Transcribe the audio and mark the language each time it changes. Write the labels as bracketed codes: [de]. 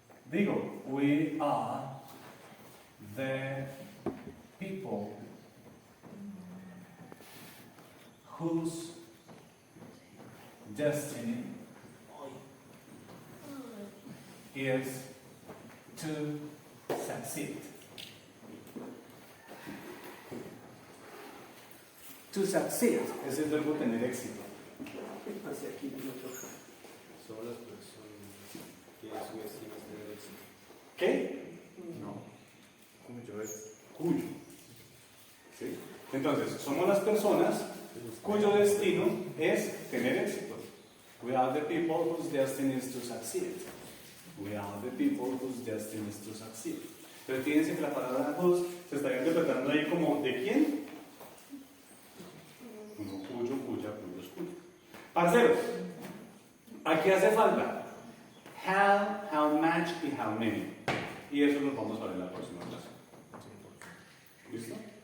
[en] Digo, we are the people whose destiny is to succeed. [es] To succeed es el verbo tener éxito. Hacia aquí no toca. Son las personas que su destino es tener éxito. ¿Qué? No. Cuyo es. Cuyo. ¿Sí? Entonces, somos las personas cuyo destino es tener éxito. [en] We are the people whose destiny is to succeed. We are the people whose destiny is to succeed. [es] Pero fíjense que la palabra whose se está interpretando ahí como ¿de quién? Como cuyo, cuya, cuyos, cuyo. Parceros, aquí hace falta how much y how many. Y eso lo vamos a ver en la próxima clase. ¿Listo?